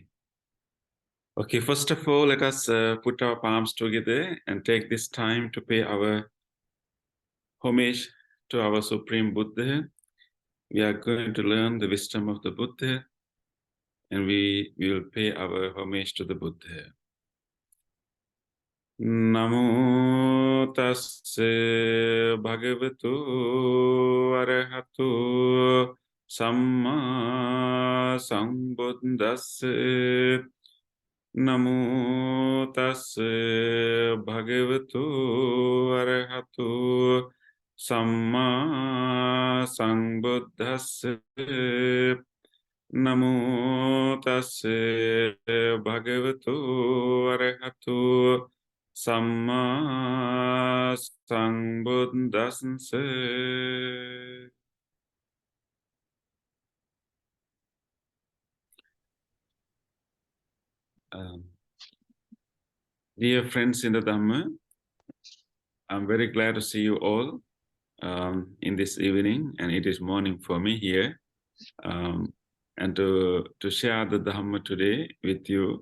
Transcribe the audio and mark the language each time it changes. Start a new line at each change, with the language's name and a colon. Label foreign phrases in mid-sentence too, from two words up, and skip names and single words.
English: Okay, first of all, let us put our palms together and take this time to pay our homage to our Supreme Buddha. We are going to learn the wisdom of the Buddha, and we will pay our homage to the Buddha.
Pali: Namo tassa bhagavato arahato samma sambuddhassa. Namo tassa bhagavato arahato samma sambuddhassa. Namo tassa bhagavato arahato samma sambuddhassa.
English: Dear friends in the Dhamma, I'm very glad to see you all in this evening, and it is morning for me here, and to share the Dhamma today with you.